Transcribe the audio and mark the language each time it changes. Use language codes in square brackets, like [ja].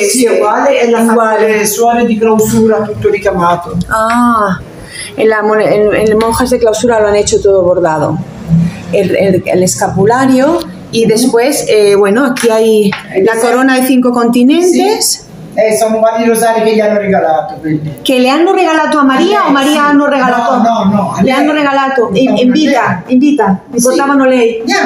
[it] sì, uguale, e le suore di clausura tutto ricamato. [es] Ah, en monjas de clausura lo han hecho todo bordado. El escapulario y después, bueno, aquí hay la corona de 5 continentes. [it] Sì. Sono vari rosari che gli hanno regalato quelli. Che le hanno regalato a Maria o Maria hanno regalato? No, le hanno regalato in vita, mi portavano lei.